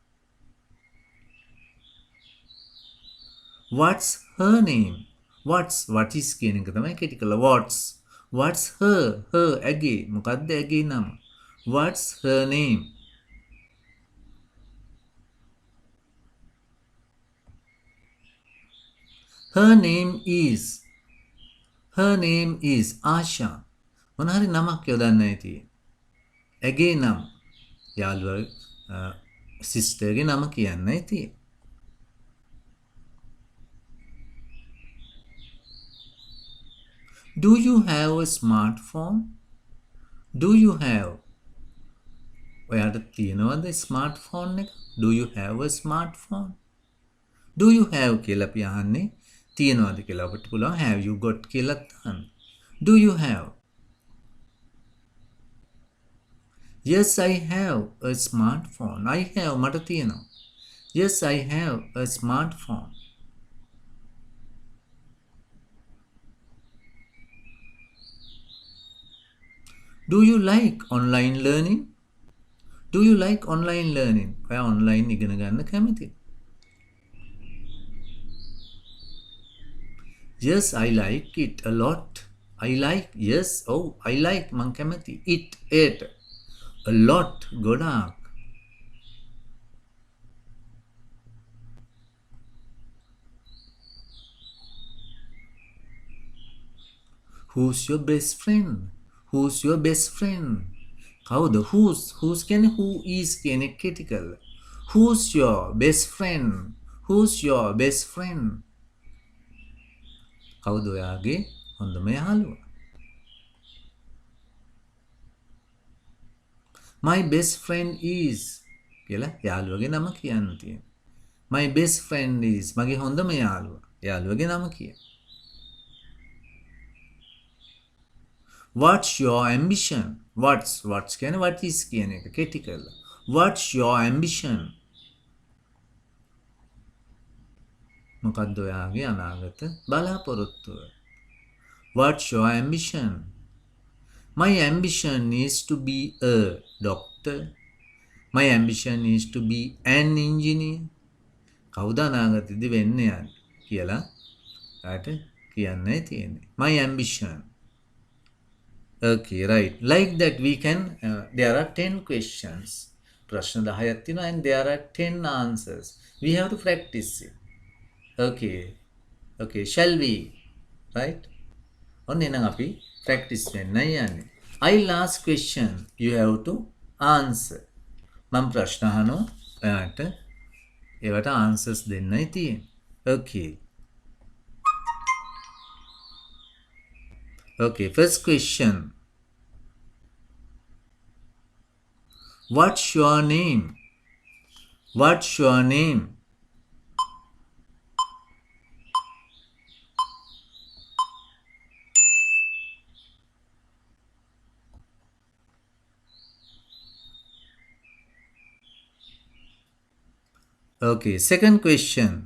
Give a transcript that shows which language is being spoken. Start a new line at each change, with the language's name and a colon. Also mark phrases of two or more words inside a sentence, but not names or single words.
English: What's her name what is
Sinhala: කියන එක තමයි කෙටි කරලා
English: what's her
Sinhala: ඇගේ මොකක්ද ඇගේ නම
English: What's her name Her name is Asha.
Sinhala: මොන හරි නමක් යොදන්නයි තියෙන්නේ. ඇගේ නම යාළුවා සිස්ටර්ගේ නම කියන්නයි තියෙන්නේ.
English: Do you have a smartphone? Do you have
Sinhala: ඔයාට තියෙනවද smartphone එක?
English: Do you have a smartphone? Do you have
Sinhala: කියලා අපි අහන්නේ තියෙනවද කියලා අපිට පුළුවන්
English: have you got
Sinhala: කියලා අහන්න.
English: Do you have? Yes I have a smartphone. I have
Sinhala: මට තියෙනවා.
English: Yes I have a smartphone. Do you like online learning? Do you like online learning?
Sinhala: ඔයා online ඉගෙන ගන්න කැමතිද?
English: Yes, I like it a lot. I like
Sinhala: මං කැමති.
English: It. A lot. ගොඩාක්. Who's your best friend? Who's your best friend? කවුද? Who's කියන්නේ who is
Sinhala: කියන එක කෙටි කරලා.
English: Who's your best friend? Who's your best friend?
Sinhala: කවුද ඔයාගේ හොඳම යාළුවා?
English: My best friend is
Sinhala: කියලා යාළුවගේ නම කියන්න තියෙනවා.
English: My best friend is
Sinhala: මගේ හොඳම යාළුවා. යාළුවගේ නම කියන්න.
English: What's your ambition?
Sinhala: What's කියන්නේ
English: what is
Sinhala: කියන එක කෙටි කරලා.
English: What's your ambition?
Sinhala: මොකක්ද ඔයාගේ අනාගත බලාපොරොත්තුව?
English: What's your ambition? My ambition is to be a doctor. My ambition is to be an engineer.
Sinhala: කවුද අනාගතයේදී වෙන්න යන්නේ කියලා ආට කියන්නයි තියෙන්නේ.
English: My ambition. Okay, right. Like that we can, there are 10 questions.
Sinhala: ප්‍රශ්න 10ක් තියෙනවා
English: and there are 10 answers. We have to practice it. Okay, shall we? Right?
Sinhala: ඔන්න එහෙනම් අපි practice වෙන්නයි යන්නේ.
English: I'll ask question. You have to answer.
Sinhala: මම ප්‍රශ්න අහනවා. ඔයාට ඒවට answers දෙන්නයි තියෙන්නේ.
English: Okay. Okay, first question. What's your name? What's your name? Okay, second question.